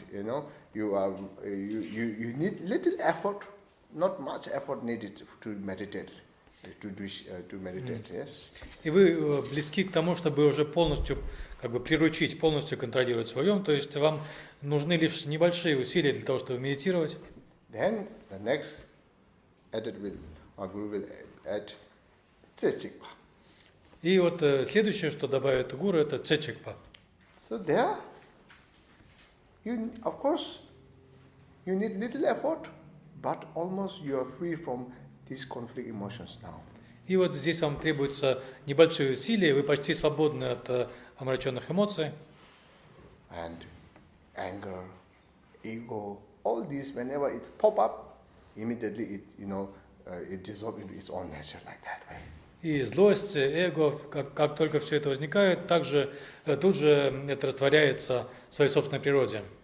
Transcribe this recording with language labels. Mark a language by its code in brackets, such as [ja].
[en] You need little effort, not much effort needed to meditate. To meditate, yes. [ru] И вы близки к тому, чтобы уже полностью приручить, полностью контролировать свой ум, то есть вам нужны лишь небольшие усилия для того, чтобы медитировать. [en] Then the next added will, our Guru will add Tsechikpa. [ru] И вот следующее, что добавит Гуру, это Цечикпа. [en] So there, of course, you need little effort, but almost you are free from these conflict emotions now. [ru] И вот здесь вам требуется небольшие усилия, вы почти свободны от омраченных эмоций. [en] And anger, ego, all these, whenever it pop up, immediately it dissolves into its own nature like that way. [ru] И злость, эго, как только все это возникает, тут же это растворяется в своей собственной природе.